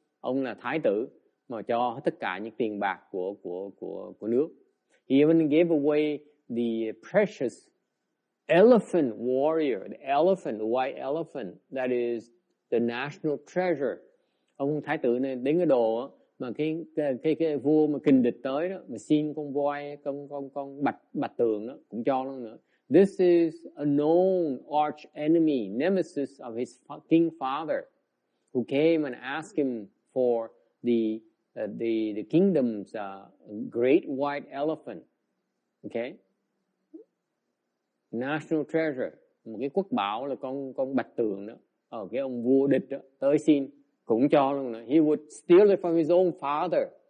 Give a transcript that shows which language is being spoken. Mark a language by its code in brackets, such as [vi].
[vi] Ông là thái tử mà cho tất cả những tiền bạc của nước. [en] He even gave away the precious elephant warrior, the elephant, the white elephant, that is the national treasure. [vi] Ông thái tử này đến cái đồ mà cái vua mà kình địch tới đó, mà xin con voi, con bạch tường đó cũng cho luôn nữa. [en] This is a known arch enemy, nemesis of his king father, who came and asked him for the kingdom's great white elephant. Okay? National treasure, [vi] một cái quốc bảo là con bạch tường đó. Cái ông vua địch đó tới xin cũng cho luôn nữa. [en] He would steal it from his own father.